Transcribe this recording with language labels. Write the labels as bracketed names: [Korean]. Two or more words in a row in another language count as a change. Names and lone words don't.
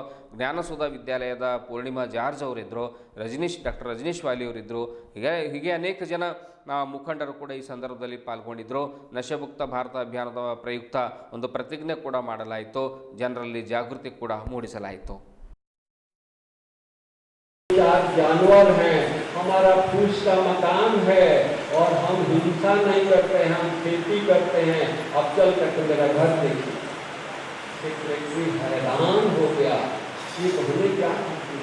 [Kannada] ಜ್ಞಾನಸುಧ ವಿದ್ಯಾಲಯದ ಪೂರ್ಣಿಮಾ ಜಾರ್ಜ್ ಅವರಿದ್ದರು. ಡಾಕ್ಟರ್ ರಜನೀಶ್ ವಾಲಿ ಅವರಿದ್ದರು. ಹೀಗೆ ಅನೇಕ ಜನ ಮುಖಂಡರು ಕೂಡ ಈ ಸಂದರ್ಭದಲ್ಲಿ ಪಾಲ್ಗೊಂಡಿದ್ದರು. ನಶೆಮುಕ್ತ ಭಾರತ ಅಭಿಯಾನದ ಪ್ರಯುಕ್ತ ಒಂದು ಪ್ರತಿಜ್ಞೆ ಕೂಡ ಮಾಡಲಾಯಿತು. ಜನರಲ್ಲಿ ಜಾಗೃತಿ ಕೂಡ ಮೂಡಿಸಲಾಯಿತು. [Hindi] जानवर हैं, हमारा फूस का मकान है और हम हिंसा नहीं करते हैं, हम खेती करते हैं. अब चल करके मेरा घर देखिए. सेक्रेटरी हैरान हो गया, ये हमने क्या की.